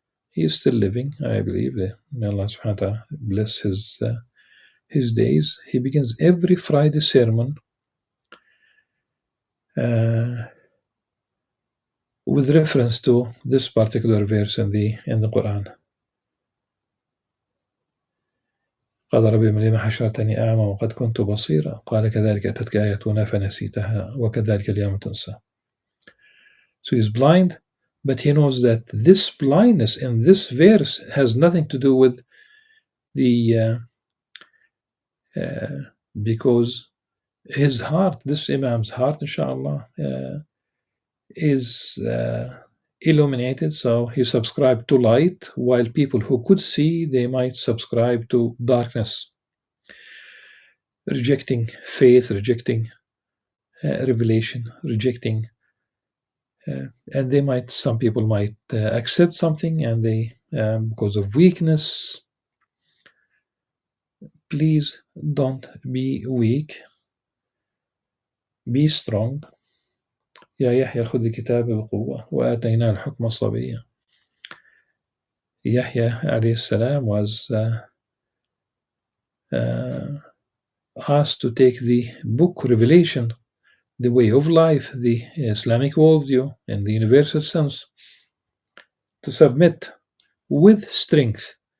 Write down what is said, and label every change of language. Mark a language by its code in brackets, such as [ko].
[en] He is still living, I believe. May Allah subhanahu wa ta'ala bless his days. He begins every Friday sermon with reference to this particular verse in the Qur'an. [ar] قال ربي لم حشرتني أعمى وقد كنت بصيرا قال كذلك أتتك آياتنا فنسيتها وكذلك اليوم تنسى. [en] So he's blind, but he knows that this blindness in this verse has nothing to do with the because his heart, this Imam's heart, inshallah, is illuminated, so he subscribed to light, while people who could see, they might subscribe to darkness, rejecting faith, rejecting revelation, rejecting, and some people might accept something, and they, because of weakness. Please don't be weak. Be strong. [ar] يا يحيى خذ الكتاب بقوة وآتيناه الحكم صبيا. [en] Yahya alayhi salam was asked to take the book revelation, the way of life, the Islamic worldview in the universal sense, to submit with strength.